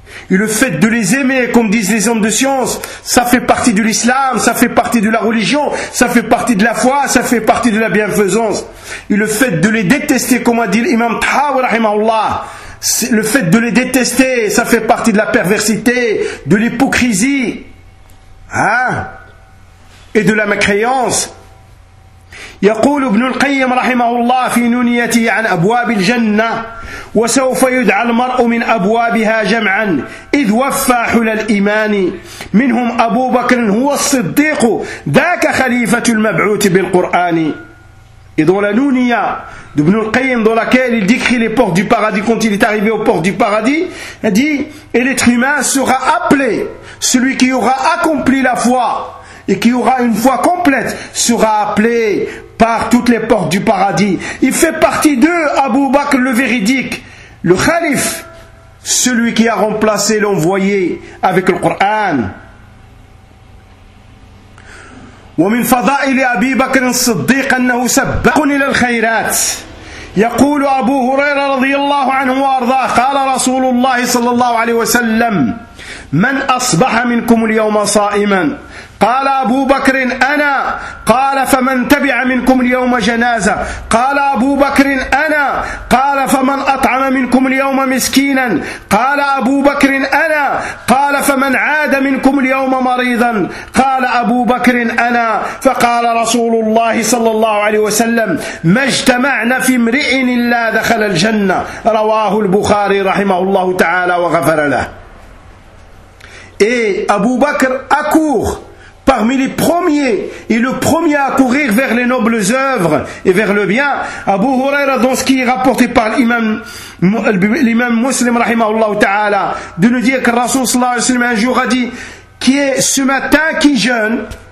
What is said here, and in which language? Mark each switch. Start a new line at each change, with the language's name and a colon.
French: Et le fait de les aimer, comme disent les hommes de science, ça fait partie de l'islam, ça fait partie de la religion, ça fait partie de la foi, ça fait partie de la bienfaisance. Et le fait de les détester, comme a dit l'imam Tahawi rahimahullah, le fait de les détester, ça fait partie de la perversité, de l'hypocrisie. Hein? Et de la mécréance.
Arabic: يقول ابن القيم رحمه الله في نونيته عن أبواب الجنة وسوف يدعى المرء من أبوابها جمعا إذ وفى حل الإيمان منهم أبو بكر هو الصديق ذاك خليفة المبعوث بالقرآن.
French: Et dans la nounia d'Ibn al-Qayyim, dans laquelle il décrit les portes du paradis, quand il est arrivé aux portes du paradis, il dit, et l'être humain sera appelé, celui qui aura accompli la foi et qui aura une foi complète sera appelé par toutes les portes du paradis. Il fait partie d'eux, Abu Bakr le véridique, le khalif, celui qui a remplacé l'envoyé avec le Coran.
Arabic: ومن فضائل أبي بكر الصديق أنه سبق إلى الخيرات يقول أبو هريرة رضي الله عنه وأرضاه قال رسول الله صلى الله عليه وسلم من أصبح منكم اليوم صائما قال أبو بكر أنا، قال فمن تبع منكم اليوم جنازة؟ قال أبو بكر أنا، قال فمن أطعم منكم اليوم مسكينا؟ قال أبو بكر أنا، قال فمن عاد منكم اليوم مريضا؟ قال أبو بكر أنا. فقال رسول الله صلى الله عليه وسلم: ما اجتمعنا في امرئ إلا دخل الجنة. رواه البخاري رحمه الله تعالى وغفر له.
French: Et Abu Bakr accourt parmi les premiers et le premier à courir vers les nobles œuvres et vers le bien. Abu Huraira, dans ce qui est rapporté par l'imam Muslim rahimahullah ta'ala, de nous dire que Rasoul sallallahu alayhi wa sallam un jour a dit: qui est ce matin qui jeûne?